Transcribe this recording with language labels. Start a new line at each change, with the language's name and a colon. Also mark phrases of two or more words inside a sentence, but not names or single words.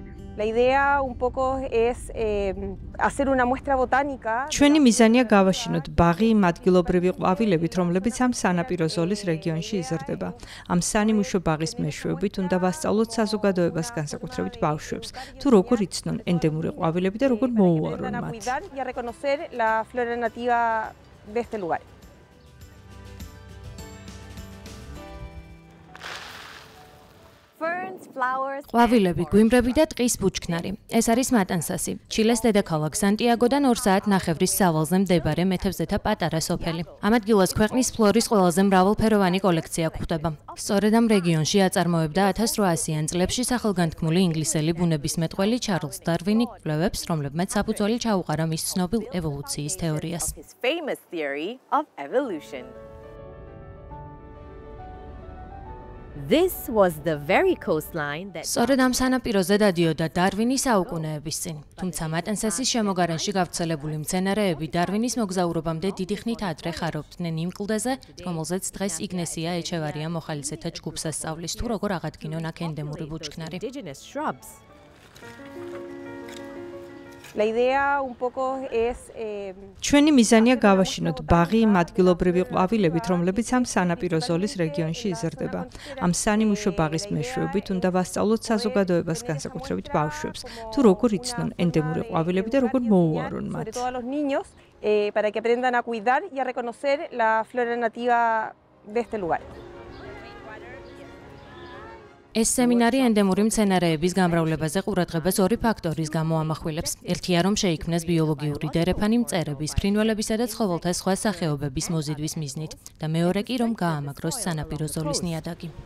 Spanish: La idea un poco es hacer una muestra botánica.
Georgian: ჩვენი მიზანია გავაშინოთ ბაღი იმ ადგილობრივი ყვავილებით, რომლებიც ამ სანაპირო ზოლის რეგიონში იზრდება. ამ სანიმუშო ბაღის მეშვეობით უნდა ვასწავლოთ საზოგადოებას, განსაკუთრებით ბავშვებს, თუ როგორ იცნონ ენდემური ყვავილები და როგორ მოუარონ მათ.
Spanish: Y a reconocer la flora nativa de este lugar.
Georgian: ყვავილები, გვიმრები და ტყის ბუჩქნარი. ეს არის მატანსასი, ჩილეს დედაქალაქ სანტიაგოდან 2 საათნახევრის სავალზე მდებარე მეთევზეთა პატარა სოფელი. ამ ადგილას ქვეყნის ფლორის ყველაზე მრავალფეროვანი კოლექცია გვხვდება. სწორედ ამ რეგიონში აწარმოებდა 1800-იან წლებში სახელგანთქმული ინგლისელი ბუნებისმეტყველი ჩარლზ დარვინი კვლევებს, რომლებმაც საფუძველი ჩაუყარა მის ცნობილ ევოლუციის თეორიას.
English: This was the very coastline that
Georgian: სწორედ ამ სანაპიროზე დადიოდა დარვინი საუკუნეების წინ. თუმცა მატანსასის შემოგარენში გავრცელებული მცენარეები დარვინის მოგზაურობამდე დიდი ხნით ადრე ხარობდნენ იმ კლდეზე, რომელზეც დღეს იგნესია ეჩევარია მოხალისეთა ჯგუფს ასწავლის თუ როგორ აღადგინონ აქ ენდემური ბუჩქნარი.
Spanish: La idea un poco es
Georgian: ჩვენი მიზანია გავაშინოთ ბაღი იმ ადგილობრივი ყვავილებით, რომლებიც ამ სანაპირო ზოლის რეგიონში იზრდება. ამ სანიმუშო ბაღის მეშვეობით უნდა ვასწავლოთ საზოგადოებას, განსაკუთრებით ბავშვებს, თუ როგორ იცნონ ენდემური ყვავილები და როგორ მოუარონ მათ.
Spanish: Para que aprendan a cuidar y a reconocer la flora nativa de este lugar.
Georgian: ეს სემინარი ენდემური მცენარეების გამრავლებაზე ყურადღებას ორი ფაქტორის გამო ამახვილებს. ერთია, რომ შეიქმნეს ბიოლოგიური დერეფანი მწერების, ფრინველებისა და ცხოველთა სხვა სახეობების მოზიდვის მიზნით და მეორე კი, რომ გაამაგროს სანაპირო ზოლის ნიადაგი.